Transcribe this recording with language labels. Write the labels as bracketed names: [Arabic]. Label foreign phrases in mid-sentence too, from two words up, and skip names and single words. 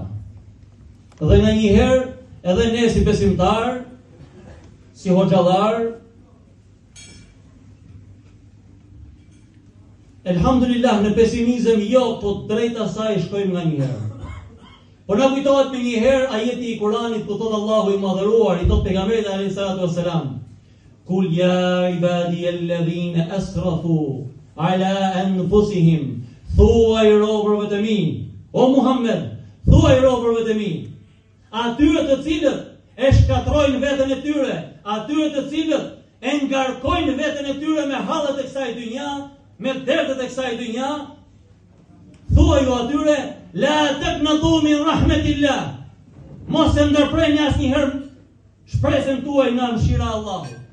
[Albanian] Dhe nga një herë, edhe ne si besimtar, si hoxhallar, elhamdulillah në pesimizëm jo, po drejta saj shkojmë nga një herë. Po na kujtohet me një herë ajeti i Kuranit ku thot Allahu i madhëruar, i thot pejgamberit [Arabic] عليه الصلاة والسلام قل يا عبادي الذين أسرفوا على أنفسهم, [Albanian] thuaj robërve të mi, o Muhammed, thuaj robërve të mi, atyre të cilët e shkatrojnë veten e tyre, atyre të cilët e ngarkojnë veten e tyre me hallet e kësaj dynja, me dertet e kësaj dynja, thuaj ju atyre, [Arabic] لا تقنطوا من رحمة الله, [Albanian] mos e ndërprerni asnjëherë shpresën tuaj nga mëshira e Allahut.